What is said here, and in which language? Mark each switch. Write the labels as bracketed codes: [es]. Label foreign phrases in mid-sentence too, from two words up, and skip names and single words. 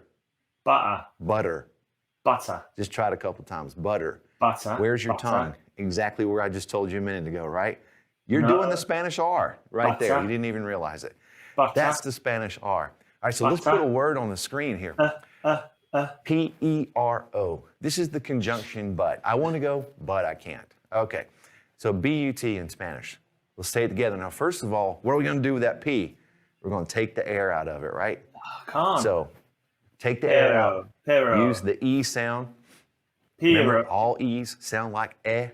[en] Butter. Butter. Butter. Just try it a couple times. Butter. Butter. Where's your tongue? Exactly where I just told you a minute ago, right? You're doing the Spanish R right there. You didn't even realize it. That's the Spanish R. All right, so let's put a word on the screen here. P-E-R-O. This is the conjunction but. I want to go, but I can't. Okay, so B-U-T in Spanish. Let's say it together. Now, first of all, what are we going to do with that P? We're going to take the air out of it, right? Come. So take the air out. Use the E sound. Remember, all E's sound like eh.